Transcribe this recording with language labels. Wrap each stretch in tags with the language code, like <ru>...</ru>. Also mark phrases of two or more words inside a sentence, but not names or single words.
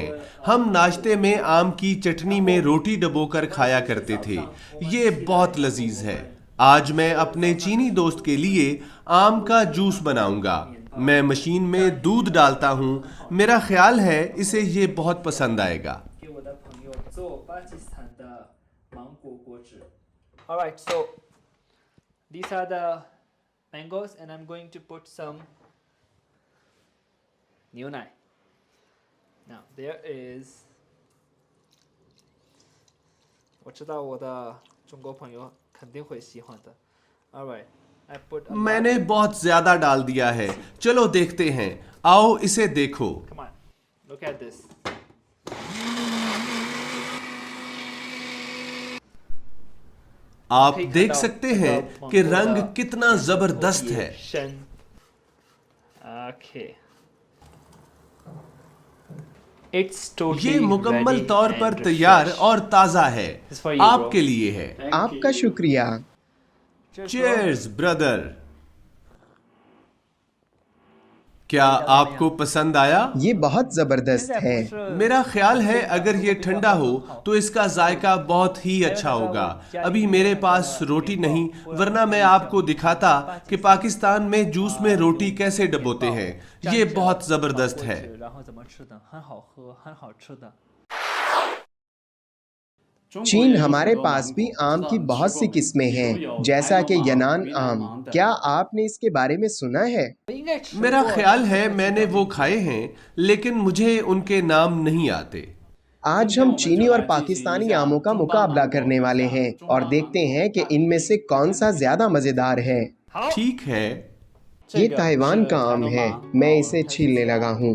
<ur>ہم ناشتے میں آم کی چٹنی میں روٹی ڈبوکر کھایا کرتے تھے. یہ بہت لذیذ ہے. آج میں اپنے چینی دوست کے لیے آم کا جوس بناؤں گا. میں مشین میں دودھ ڈالتا ہوں۔ میرا خیال ہے اسے یہ بہت پسند آئے گا.</ur> <zh>给我的朋友做巴基斯坦的芒果果汁。</zh> <en>Alright, so these are the mangoes, and I'm going to put some 牛奶. Now there is，</en> <zh>我知道我的中国朋友肯定会喜欢的。</zh> <en>Alright, I put a lot.</en> <ur>میں نے بہت زیادہ ڈال دیا ہے. چلو دیکھتے ہیں۔ آؤ اسے دیکھو.</ur> <en>Come on, look at this.</en> <ur>آپ دیکھ سکتے ہیں کہ رنگ کتنا زبردست ہے.</ur> <en>深 Okay. It's totally</en> <ur>یہ مکمل ready طور پر and तैयार refreshed. اور تازہ ہے.</ur> <en>This for you, bro.</en> <ur>آپ کے لیے ہے. آپ کا شکریہ.</ur> <en>cheers brother.</en> <ur>کیا آپ کو پسند آیا? یہ بہت زبردست ہے. میرا خیال ہے اگر یہ ٹھنڈا ہو تو اس کا ذائقہ بہت ہی اچھا ہوگا. ابھی میرے پاس روٹی نہیں، ورنہ میں آپ کو دکھاتا کہ پاکستان میں جوس میں روٹی کیسے ڈبوتے ہیں. یہ بہت زبردست ہے.</ur> <zh>然后怎么吃的，很好喝，很好吃的。</zh> <ur>چین ہمارے پاس بھی آم کی بہت سی قسمیں ہیں، جیسا کہ ینان آم. کیا آپ نے اس کے بارے میں سنا ہے?</ur> <zh>应该吃</zh> <ur>मेरा 过 خیال ہے میں نے وہ کھائے ہیں، لیکن مجھے ان کے نام نہیں آتے. آج ہم چینی اور پاکستانی آموں کا مقابلہ کرنے والے ہیں اور دیکھتے ہیں کہ ان میں سے کون سا زیادہ مزیدار ہے. ٹھیک ہے. یہ تائیوان کا آم ہے۔ میں اسے چھیلنے لگا ہوں.</ur>